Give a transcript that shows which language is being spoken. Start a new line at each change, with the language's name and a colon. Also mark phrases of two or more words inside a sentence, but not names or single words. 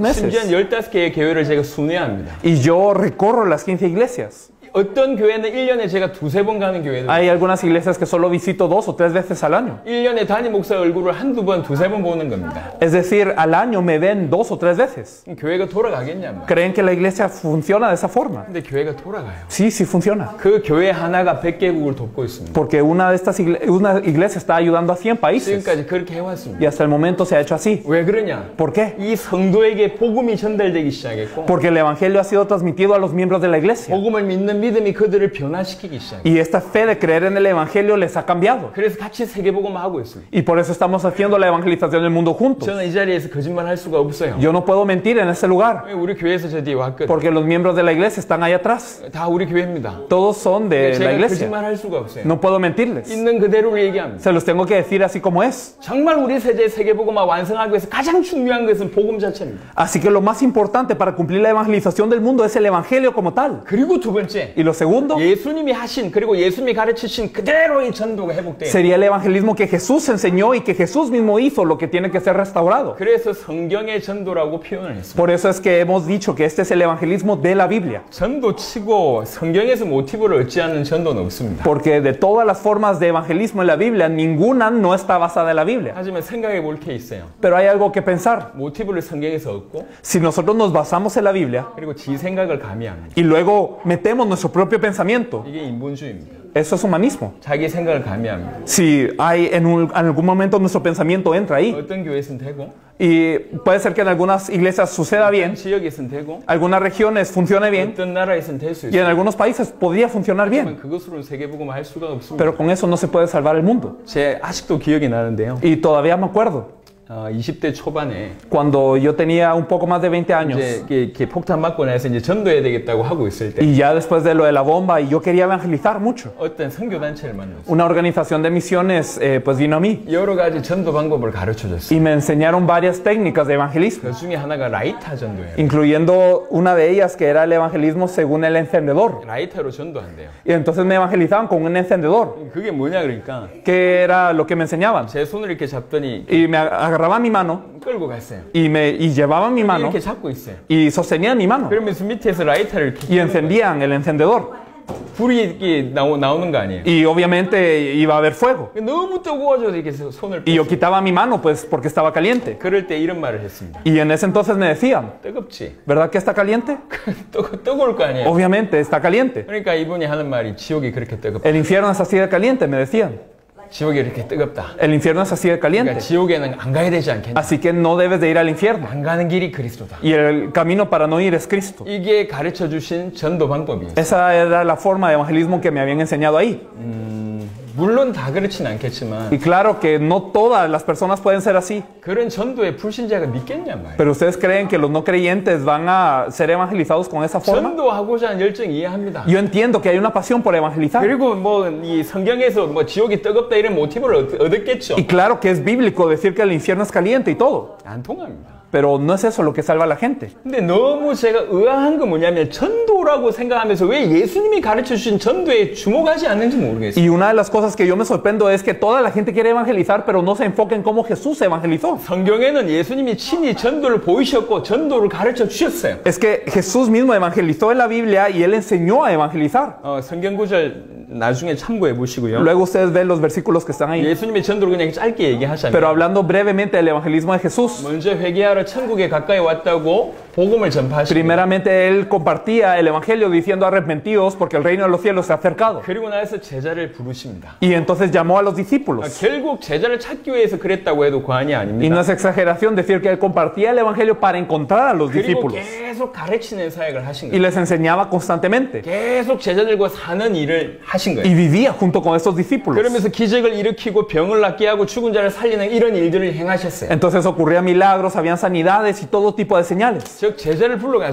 Korean: 심지어
Spanish: meses?
Korean: 15개의 교회를 제가 순회합니다.
Spanish: Y yo recorro las 15 iglesias.
Korean: 어떤 교회는 1년에 제가 2-3번 가는 교회도
Spanish: Hay algunas iglesias que solo visito 2 o 3 veces al año.
Korean: 1년에 담임 목사 얼굴을 한두 번, 2-3번 보는 겁니다.
Spanish: Es decir, al año me ven 2 o 3 veces.
Korean: 교회가 돌아가겠냐 말이에요.
Spanish: ¿Creen que la iglesia funciona de esa forma?
Korean: 근데 교회가 돌아가요.
Spanish: Sí, sí funciona.
Korean: 그 교회 하나가 100개국을 돕고 있습니다.
Spanish: Porque una iglesia está ayudando a 100 países.
Korean: 지금까지 그렇게 해왔습니다.
Spanish: Y hasta el momento se ha hecho así.
Korean: 왜 그러냐?
Spanish: ¿Por qué?
Korean: 이 성도에게 복음이 전달되기 시작했고
Spanish: Porque el evangelio ha sido transmitido a los miembros de la iglesia.
Korean: 복음을 믿는 믿음이 그들을 변화시키기 시작해요.
Spanish: Y esta fe de creer en el evangelio les ha cambiado.
Korean: 그래서 같이 세계복음 하고 있어요.
Spanish: Y por eso estamos haciendo la evangelización del mundo juntos.
Korean: 저는 이 자리에서 거짓말 할 수가 없어요.
Spanish: Yo no puedo mentir en ese lugar.
Korean: 우리 교회에서 저 뒤에 왔거든.
Spanish: Porque los miembros de la iglesia están ahí atrás.
Korean: 다 우리 교회입니다.
Spanish: Todos son de la
Korean: 제가
Spanish: iglesia.
Korean: 거짓말 할 수가 없어요.
Spanish: No puedo mentirles.
Korean: 있는 그대로를 얘기합니다.
Spanish: Se los tengo que decir así como es.
Korean: 정말 우리 세대 세계복음화 완성하기 위해서 가장 중요한 것은 복음 자체입니다.
Spanish: Así que lo más importante para cumplir la evangelización del mundo es el evangelio como tal.
Korean: 그리고 두 번째,
Spanish: Y lo segundo
Korean: 예수님이 하신 그리고 예수님이 가르치신 그대로의 전도가 회복돼요.
Spanish: sería el evangelismo que Jesús enseñó y que Jesús mismo hizo, lo que tiene que ser restaurado.
Korean: 그래서 성경의 전도라고 표현을 했습니다.
Spanish: Por eso es que hemos dicho que este es el evangelismo de la Biblia.
Korean: 전도치고 성경에서 모티브를 얻지 않는 전도는 없습니다.
Spanish: Porque de todas las formas de evangelismo en la Biblia, ninguna no está basada en la Biblia.
Korean: 하지만 생각해 볼 게 있어요.
Spanish: Pero hay algo que pensar.
Korean: 모티브를 성경에서 얻고
Spanish: Si nosotros nos basamos en la Biblia
Korean: 그리고 지 생각을 가미합니다.
Spanish: y luego metemos nuestro propio pensamiento,
Korean: 이게 인본주의입니다.
Spanish: eso es humanismo.
Korean: 자기 생각을 가미합니다.
Spanish: Si hay en algún momento nuestro pensamiento entra ahí,
Korean: 어떤 교회에서는 되고
Spanish: y puede ser que en algunas iglesias suceda bien,
Korean: 지역에서는 되고
Spanish: algunas regiones funcione bien,
Korean: 어떤 나라에서는 될 수
Spanish: y en
Korean: 있어요.
Spanish: algunos países podría funcionar bien,
Korean: 그것으로는 세계복음을 할 수가 없습니다.
Spanish: pero con eso no se puede salvar el mundo.
Korean: 제 아직도 기억이 나는데요.
Spanish: Y todavía me acuerdo,
Korean: 20대 초반에
Spanish: cuando yo tenía un poco más de 20 años,
Korean: 이제 이렇게 폭탄 맞고 나서 이제 전도해야 되겠다고 하고 있을 때
Spanish: y ya después de lo de la bomba, y yo quería evangelizar mucho,
Korean: 어떤 선교 단체를 만났어요.
Spanish: una organización de misiones pues vino a mí
Korean: 여러 가지 전도 방법을 가르쳐 줬어요.
Spanish: y me enseñaron varias técnicas de evangelismo,
Korean: 그 중에 하나가 라이터 전도예요.
Spanish: incluyendo una de ellas que era el evangelismo según el encendedor.
Korean: 라이터로 전도한대요.
Spanish: Y entonces me evangelizaban con un encendedor.
Korean: 그게 뭐냐 그러니까
Spanish: ¿Qué era lo que me enseñaban?
Korean: 제 손을 이렇게 잡더니
Spanish: Y me agarraban mi mano
Korean: 끌고 갔어요.
Spanish: y llevaban mi mano
Korean: 이렇게 잡고 있어요.
Spanish: y sostenían mi mano
Korean: 그러면서 밑에서 라이터를 이렇게
Spanish: y encendían el encendedor.
Korean: 불이 이렇게 나오는 거 아니에요.
Spanish: Y obviamente iba a haber fuego.
Korean: 너무 뜨거워져서 이렇게 손을
Spanish: Y yo
Korean: 뺐어요.
Spanish: quitaba mi mano pues porque estaba caliente.
Korean: 그럴 때 이런 말을 했습니다.
Spanish: Y en ese entonces me decían,
Korean: 뜨겁지?
Spanish: ¿verdad que está caliente?
Korean: 뜨거울 거 아니에요.
Spanish: Obviamente está caliente.
Korean: 그러니까 이분이 하는 말이 지옥이 그렇게 뜨겁다.
Spanish: El infierno es así de caliente, me decían.
Korean: 지옥이 이렇게 뜨겁다.
Spanish: El infierno es así de caliente.
Korean: 그러니까 지옥에는 안 가야 되지 않겠냐?
Spanish: Así que no debes de ir al infierno.
Korean: 안 가는 길이 그리스도다.
Spanish: Y el camino para no ir es Cristo.
Korean: 이게 가르쳐 주신 전도 방법이에요.
Spanish: Esa era la forma de evangelismo que me habían enseñado ahí.
Korean: 물론 다 그렇진 않겠지만
Spanish: Y claro que no todas las personas pueden ser así.
Korean: 그런 전도에 불신자가 믿겠냐 말이에요.
Spanish: Pero ustedes creen que los no creyentes van a ser evangelizados con esa forma.
Korean: 전도하고자 하는 열정 이해합니다.
Spanish: Yo entiendo que hay una pasión por evangelizar.
Korean: 그리고 뭐 이 성경에서 뭐 지옥이 뜨겁다 이런 모티브를 얻었겠죠.
Spanish: Y claro que es bíblico decir que el infierno es caliente y todo.
Korean: 안 통합니다.
Spanish: Pero no es eso lo que salva a la gente.
Korean: 근데 너무 제가 의아한 건 뭐냐면 전도라고 생각하면서 왜 예수님이 가르쳐 주신 전도에 주목하지 않는지 모르겠어요.
Spanish: Y una de las cosas que yo me sorprendo es que toda la gente quiere evangelizar, pero no se enfoca en cómo Jesús evangelizó.
Korean: 성경에는 예수님이 친히 전도를 보이셨고 전도를 가르쳐 주셨어요.
Spanish: Es que Jesús mismo evangelizó en la Biblia y Él enseñó a evangelizar.
Korean: 성경 구절 나중에 참고해 보시고요.
Spanish: Luego ustedes ven los versículos que están ahí.
Korean: 예수님의 전도를 그냥 짧게 얘기하자면
Spanish: Pero hablando brevemente del evangelismo de Jesús,
Korean: 먼저 회개하러 천국에 가까이 왔다고 복음을 전파하시고
Spanish: primeramente Él compartía el evangelio diciendo arrepentidos porque el reino de los cielos se ha acercado.
Korean: 그리고 나서 제자를 부르십니다.
Spanish: Y entonces llamó a los discípulos.
Korean: 결국 제자를 찾기 위해서 그랬다고 해도 과언이
Spanish: Y no
Korean: 아닙니다.
Spanish: es exageración decir que Él compartía el evangelio para encontrar a los
Korean: 그리고
Spanish: discípulos.
Korean: 계속 가르치는 사역을 하신
Spanish: Y
Korean: 거예요.
Spanish: les enseñaba constantemente.
Korean: 계속 제자들과 사는 일을 하신
Spanish: Y
Korean: 거예요.
Spanish: vivía junto con estos discípulos.
Korean: 그러면서 기적을 일으키고 병을 낫게 하고 죽은 자를 살리는 이런 일들을 행하셨어요.
Spanish: Entonces ocurrían milagros, habían sanidades y todo tipo de señales.
Korean: 즉 제자를 불러가지고